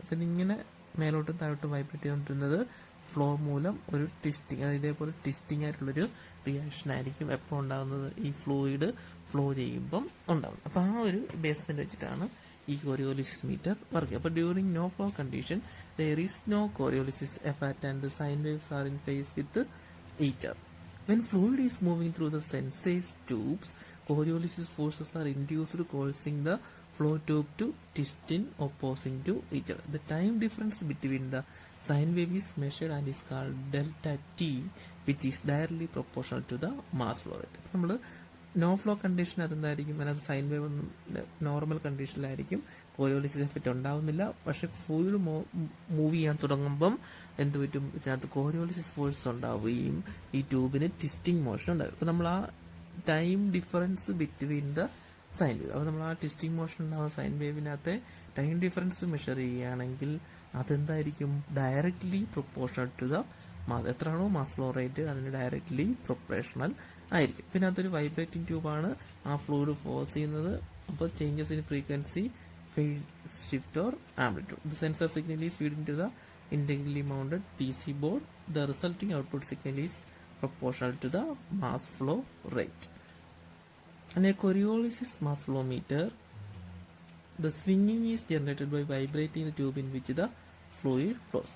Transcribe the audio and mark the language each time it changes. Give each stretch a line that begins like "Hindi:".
Malayalam: അപ്പം ഇതിങ്ങനെ മേലോട്ടും താഴോട്ടും വൈബ്രേറ്റ് ചെയ്തുകൊണ്ടിരുന്നത് ഫ്ലോ മൂലം ഒരു ട്വിസ്റ്റിംഗ്, ഇതേപോലെ ട്വിസ്റ്റിംഗ് ആയിട്ടുള്ളൊരു റിയാക്ഷൻ ആയിരിക്കും എപ്പോൾ ഉണ്ടാകുന്നത്? ഈ ഫ്ലൂയിഡ് ഫ്ലോ ചെയ്യുമ്പം ഉണ്ടാകുന്നത്. അപ്പോൾ ആ ഒരു ബേസ്മെന്റ് വെച്ചിട്ടാണ് ഈ കോറിയോലിസിസ് മീറ്റർ വർക്ക്.
English: അപ്പോൾ during no flow condition there is no Coriolis effect and the sine waves are in phase with each other. When fluid is moving through the sensors tubes, Coriolis forces are induced, causing the flow tube to twist in opposing to each other. The time difference between the sine wave is measured and is called delta t, which is directly proportional to the mass flow rate.
Malayalam: നമ്മൾ no flow condition അതെന്തായിരിക്കും? അതിനകത്ത് sine wave normal കണ്ടീഷനിലായിരിക്കും, കോറിയോലിസിസ് effect ഉണ്ടാവുന്നില്ല. പക്ഷെ fluid move ചെയ്യാൻ തുടങ്ങുമ്പം എന്ത് പറ്റും? ഇതിനകത്ത് കോറിയോലിസിസ് force ഉണ്ടാവുകയും ഈ ട്യൂബിന് ട്വിസ്റ്റിംഗ് മോഷൻ ഉണ്ടാവും. അപ്പോൾ നമ്മൾ ആ
English: time difference between the sine wave,
Malayalam: അപ്പോൾ നമ്മൾ ആ ട്വിസ്റ്റിംഗ് മോഷൻ ഉണ്ടാവുന്ന സൈൻ വേവിനകത്തെ ടൈം ഡിഫറൻസ് മെഷർ ചെയ്യുകയാണെങ്കിൽ അതെന്തായിരിക്കും?
English: Directly proportional to the mass.
Malayalam: എത്രയാണോ മാസ് ഫ്ലോ റേറ്റ് അതിന് ഡയറക്ട്ലി പ്രൊപ്പോർഷണൽ ആയിരിക്കും. പിന്നെ അതൊരു വൈബ്രേറ്റിംഗ് ട്യൂബാണ് ആ ഫ്ലൂയിഡ് ഫോഴ്സ് ചെയ്യുന്നത്.
English: അപ്പോൾ changes in frequency, phase shift or amplitude. The sensor signal is fed into the integrally mounted PC board. The resulting output signal is proportional to the mass flow rate. In a Coriolis mass flow meter, the swinging is generated by vibrating the tube in which the fluid flows.